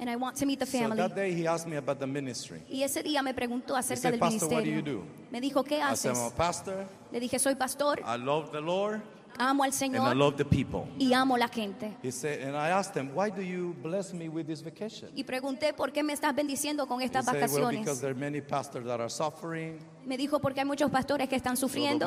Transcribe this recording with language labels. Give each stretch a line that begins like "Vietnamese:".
English: And I want to meet the family. So that day he asked me about the ministry.
Spanish: Y ese día me preguntó acerca
English: said,
Spanish: del
English: pastor,
Spanish: ministerio.
English: What do you do?
Spanish: Me dijo, ¿qué haces?
English: I said, I'm a pastor.
Spanish: Le dije, soy pastor.
English: I love the Lord.
Spanish: Amo al Señor.
English: And I love the people.
Spanish: Y amo la gente.
English: He said, and I asked him, why do you bless me with this vacation?
Spanish: Y pregunté, ¿por qué me estás bendiciendo con estas
English: he
Spanish: vacaciones?
English: Said, well, because there are many pastors that are suffering.
Spanish: Me dijo, porque hay muchos pastores que están sufriendo.